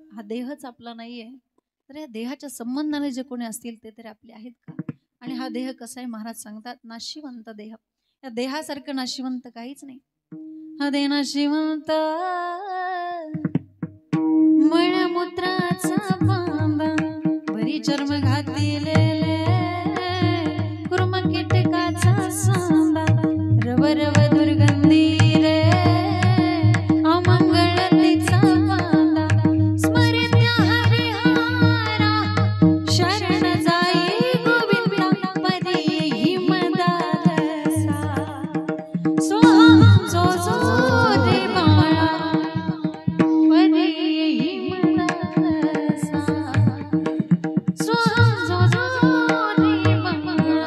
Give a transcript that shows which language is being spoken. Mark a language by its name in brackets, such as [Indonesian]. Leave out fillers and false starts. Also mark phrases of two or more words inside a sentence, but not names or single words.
[Marathi] हा देहच आपला नाहीये, तर या देहाच्या संबंधाने जे कोणी असतील ते तरी आपले आहेत का? आणि हा देह कसा आहे, महाराज सांगतात नाशिवंत देह. या देहासारखं नाशिवंत काहीच नाही. हा देह नाशिवंत मळमूत्राचा बांधा बरी चर्म घातिलेले कुर्म कीटकाचा सांदा रव रव दुर्गंधी रे अमंगळ तिचा बांधा स्मरित्या हरिहारा शरण जाई गोविंदा परी हिमदासा सोहम जो जो रे बाळा परी हिमदासा सोहम जो जो रे बाळा.